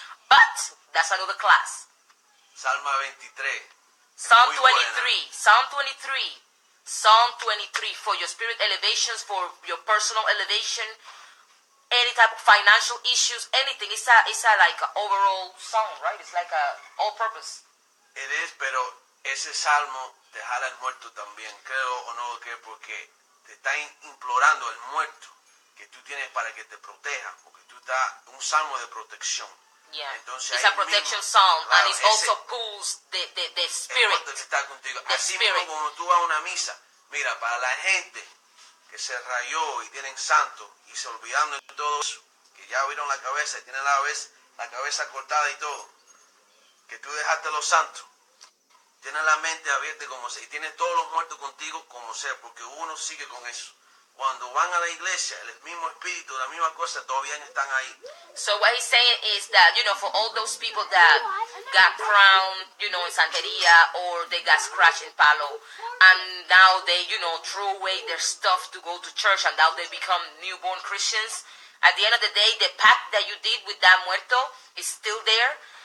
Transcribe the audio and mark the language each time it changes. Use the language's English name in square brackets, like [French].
[English] But that's another class. Salma 23. Psalm 23. Psalm 23. Psalm 23 for your spirit elevations, for your personal elevation, any type of financial issues, anything. It's a like a overall song, right? It's like a all purpose. It is, [Spanish] pero ese salmo te jala el muerto también, creo o no que porque te está implorando el muerto que tú tienes para que te proteja, porque tú estás un salmo de protección. [English] Yeah, [Spanish] entonces, [English] it's a protection psalm, [Spanish] claro, [English] and it also pulls the spirit. [Spanish] El muerto que está contigo. [English] The [Spanish] Así [English] spirit. [Spanish] mismo como tú vas a una misa, mira, para la gente que se rayó y tienen santo y se olvidaron de todo eso, que ya vieron la cabeza y tienen la cabeza cortada y todo, que tú dejaste los santos. Tienes la mente abierta como sea, y tienes todos los muertos contigo como sea, porque uno sigue con eso. Cuando van a la iglesia, el mismo espíritu, la misma cosa, todavía están ahí. [English] So what he's saying is that, for all those people that got crowned, in Santeria, or they got scratched in Palo, and now they, throw away their stuff to go to church, and now they become newborn Christians. At the end of the day, the pact that you did with that muerto is still there.